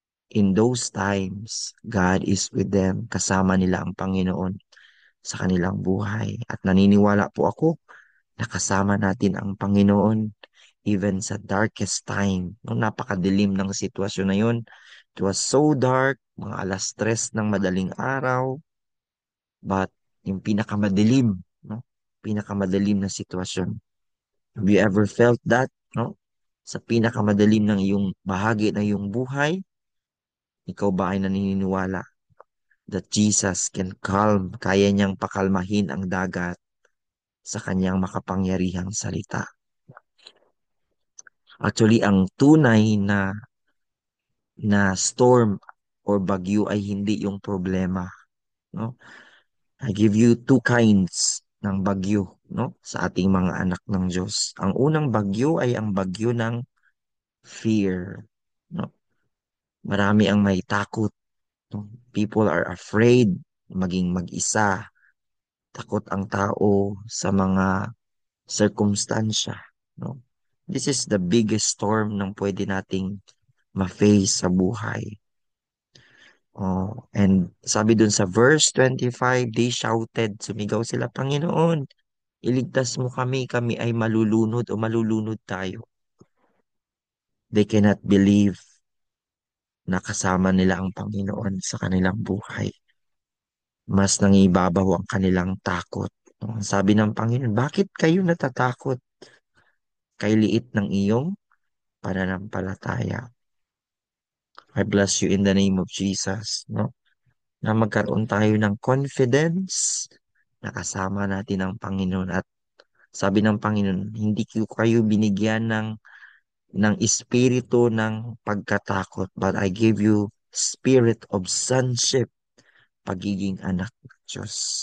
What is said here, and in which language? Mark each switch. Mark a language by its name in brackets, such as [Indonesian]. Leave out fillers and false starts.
[English] In those times, God is with them. [Filipino] Kasama nila ang Panginoon sa kanilang buhay. At naniniwala po ako na kasama natin ang Panginoon even sa [English] darkest time. [Filipino] No, napakadilim ng sitwasyon na yun. [English] It was so dark, [Filipino] mga alas 3 ng madaling araw, but yung pinakamadilim, no? Pinakamadilim na sitwasyon. [English] Have you ever felt that, no? [Filipino] Sa pinakamadilim ng iyong bahagi ng iyong buhay, ikaw ba ay naniniwala [English] that Jesus can calm, [Filipino] kaya niyang pakalmahin ang dagat sa kanyang makapangyarihang salita? Actually, ang tunay na storm or bagyo ay hindi yung problema, no? [English] I give you two kinds ng bagyo, no? [Filipino] Sa ating mga anak ng Diyos. Ang unang bagyo ay ang bagyo ng fear, no? Marami ang may takot, no? [English] People are afraid [Filipino] maging mag-isa. Takot ang tao sa mga circumstansya, no? [English] This is the biggest storm [Filipino] ng pwede nating ma-face sa buhay. Oh, and sabi dun sa verse 25, [English] they shouted, [Filipino] sumigaw sila, Panginoon, iligtas mo kami, kami ay malulunod o malulunod tayo. [English] They cannot believe [Filipino] na kasama nila ang Panginoon sa kanilang buhay. Mas nangibabaw ang kanilang takot. No? Sabi ng Panginoon, bakit kayo natatakot? Kay liit ng iyong pananampalataya. [English] I bless you in the name of Jesus. No? [Filipino] Na magkaroon tayo ng confidence na kasama natin ang Panginoon. At sabi ng Panginoon, hindi ko kayo binigyan ng espiritu ng pagkatakot, [English] but I give you spirit of sonship, [Filipino] pagiging anak ng Diyos.